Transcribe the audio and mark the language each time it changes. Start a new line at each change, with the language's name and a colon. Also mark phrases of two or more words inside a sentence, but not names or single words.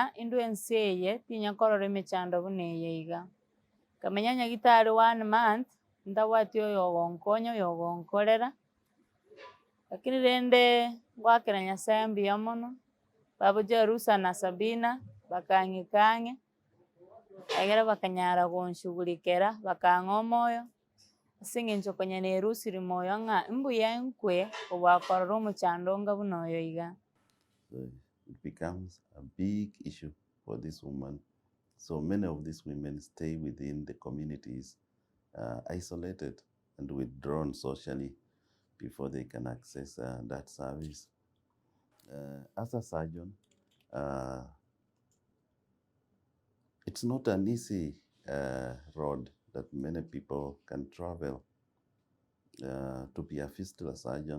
Gusii: indwe ense eye tinya korora emechando buna eye iga nkamenya nyagitari 1 month ntabwati oyo ogonkonya oyo ogonkorera, lakini rende ngwakera Nyasaye mbuya mono babucha Rusa na Sabina bakang'ikang'e egere bakanyara gonshughulikera bakang'a omoyo ase eng'encho konya nerusiri moyo ng'a mbuya nkwe obwakorora omochando onga buna oyo iga.
English: So it becomes a big issue for this woman. So many of these women stay within the communities, isolated and withdrawn socially before they can access that service. As a surgeon, it's not an easy road that many people can travel to be a fistula surgeon.